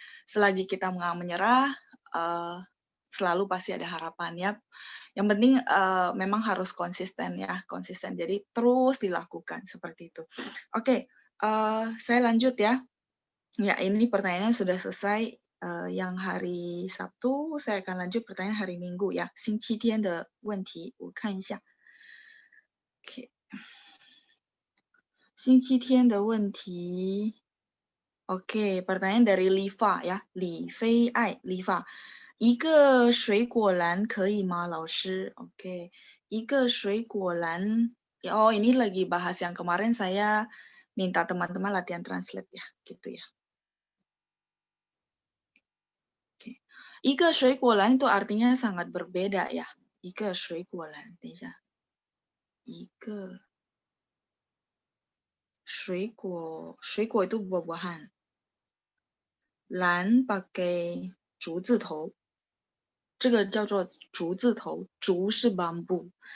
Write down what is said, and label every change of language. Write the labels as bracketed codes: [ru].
[id] Selagi kita nggak menyerah, selalu pasti ada harapan ya. Yang penting, memang harus konsisten ya, konsisten. Jadi terus dilakukan, seperti itu. Oke, saya lanjut ya. Ya, ini pertanyaannya sudah selesai, yang hari Sabtu, saya akan lanjut pertanyaan hari Minggu ya. [zh] 星期天的问题，我看一下。 Oke. 星期天的问题 [id] Oke, pertanyaan dari Liva ya, Li Fei Ai, Liva. [zh] 一个水果篮可以吗，老师？ [id] Oke, 一个水果篮oh ini lagi bahas yang kemarin saya minta teman-teman latihan translate ya, gitu ya. Oke. 一个水果篮 itu artinya sangat berbeda ya. [zh] 一个水果篮，等一下。 [id] 一个水果 itu buah-buahan. [zh] 篮 pakai 竹字头，这个叫做竹字头，竹是 bambu.